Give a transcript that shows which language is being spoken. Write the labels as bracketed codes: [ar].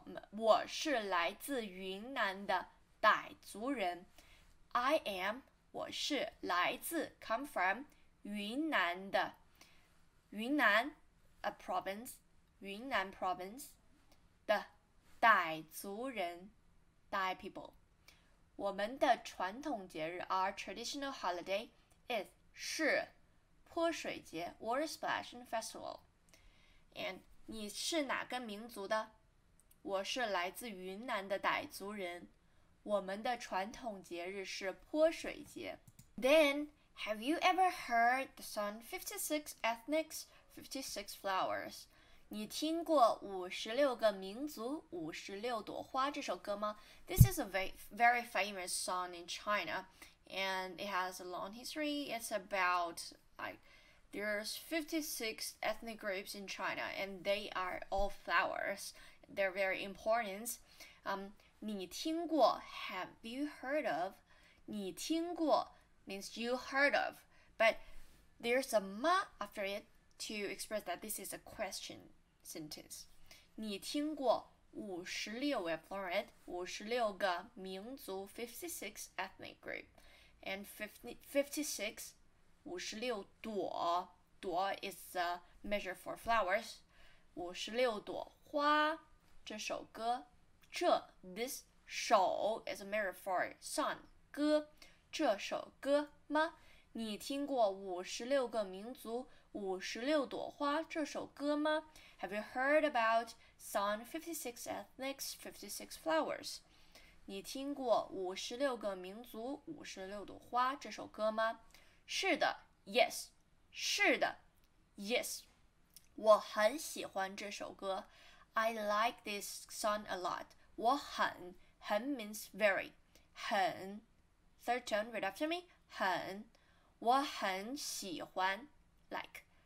[zh] 我是来自云南的傣族人。 [en] I am [zh] 我是来自 [en] come from [zh] 云南的云南 [en] a province 云南 province [zh] 的傣族人 [en] Thai people. [zh] 我们的传统节日 [en] our traditional holiday is [zh] 是泼水节 [en] water splashing festival. [zh] And 你是哪个民族的？我是来自云南的傣族人。我们的传统节日是泼水节。 [en] Then, have you ever heard the song 56 Ethnics, 56 Flowers? [zh] 你听过56个民族56朵花这首歌吗？ [en] This is a very famous song in China, and it has a long history. It's about there's 56 ethnic groups in China, and they are all flowers. They're very important. [zh] 你听过 [en] have you heard of? [zh] 你听过 [en] means you heard of, but there's a ma after it to express that this is a question sentence. [zh] 你听过56 [en] we've learned [zh] 56个民族56 [en] ethnic group, and 56 [zh] 56朵 [en] is a measure for flowers. [zh] 56朵花这首歌 [en] this 首 is a measure for song [zh] 歌这首歌吗？你听过56个民族56朵花这首歌吗？ [en] Have you heard about song 56 ethnics 56 flowers? [zh] 你听过56个民族56朵花这首歌吗？是的 [en] yes [zh] 是的 [en] yes [zh] 我很喜欢这首歌 [en] I like this song a lot [zh] 我很 [en] means very 很 third tone read after me [zh] 很我很喜欢 [en] like